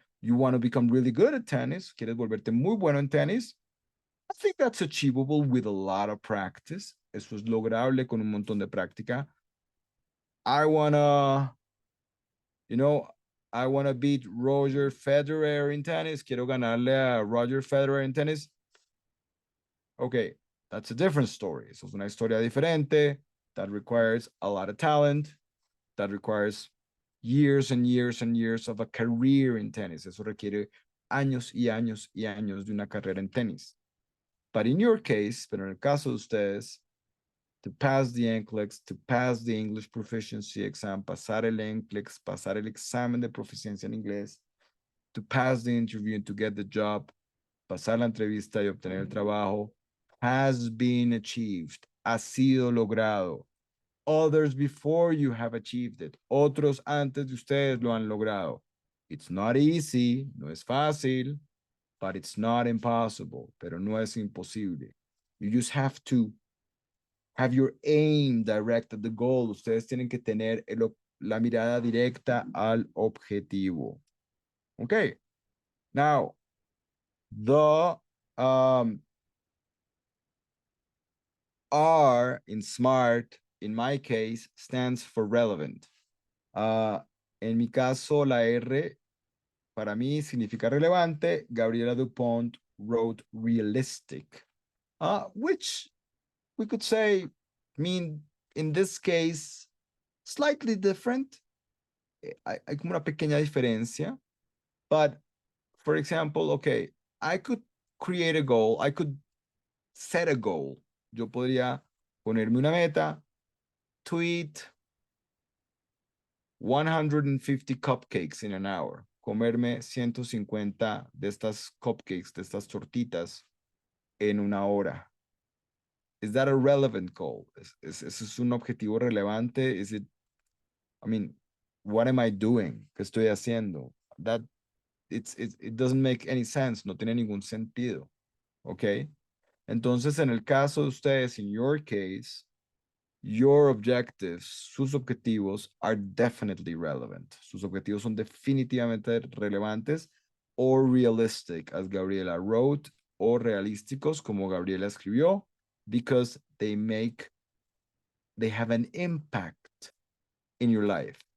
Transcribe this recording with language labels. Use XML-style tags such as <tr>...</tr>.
<en>You want to become really good at tennis,</en> <es>quieres volverte muy bueno en tenis,</es> <en>I think that's achievable with a lot of practice.</en> <es>Eso es lograble con un montón de práctica.</es> <en>I wanna, you know, I wanna beat Roger Federer in tennis.</en> <es>Quiero ganarle a Roger Federer</es> <en>in tennis. Okay, that's a different story.</en> <es>Eso es una historia diferente.</es> <en>That requires a lot of talent. That requires years and years and years of a career in tennis.</en> <es>Eso requiere años y años y años de una carrera en tenis.</es> <en>But in your case,</en> <es>pero en el caso de ustedes,</es> <en>to pass the NCLEX, to pass the English proficiency exam,</en> <es>pasar el NCLEX, pasar el examen de proficiencia en inglés,</es> <en>to pass the interview and to get the job,</en> <es>pasar la entrevista y obtener el trabajo,</es> <en>has been achieved,</en> <es>ha sido logrado.</es> <en>Others before you have achieved it.</en> <es>Otros antes de ustedes lo han logrado.</es> <en>It's not easy,</en> <es>no es fácil,</es> <en>but it's not impossible,</en> <es>pero no es imposible.</es> <en>You just have to have your aim direct at the goal.</en> <es>Ustedes tienen que tener la mirada directa al objetivo.</es> <en>Okay. Now, the R in SMART, in my case, stands for relevant.</en> <es>En mi caso, la R para mí significa relevante.</es> <en>Gabriela Dupont wrote realistic, which we could say mean in this case slightly different.</en> <es>Hay como una pequeña diferencia.</es> <en>But for example, okay, I could create a goal. I could set a goal.</en> <es>Yo podría ponerme una meta</es> <en>to eat 150 cupcakes in an hour,</en> <es>comerme 150 de estas cupcakes, de estas tortitas en una hora.</es> <en>Is that a relevant goal?</en> <es>¿Es un objetivo relevante?</es> <en>Is it, I mean, what am I doing?</en> <es>¿Qué estoy haciendo?</es> <en>That it doesn't make any sense,</en> <es>no tiene ningún sentido,</es> <en>¿ok?</en> <es>Entonces, en el caso de ustedes,</es> <en>in your case, your objectives,</en> <es>sus objetivos</es> <en>are definitely relevant.</en> <es>Sus objetivos son definitivamente relevantes</es> <en>or realistic, as Gabriela wrote,</en> <es>o realísticos, como Gabriela escribió,</es> <en>because they have an impact in your life.</en>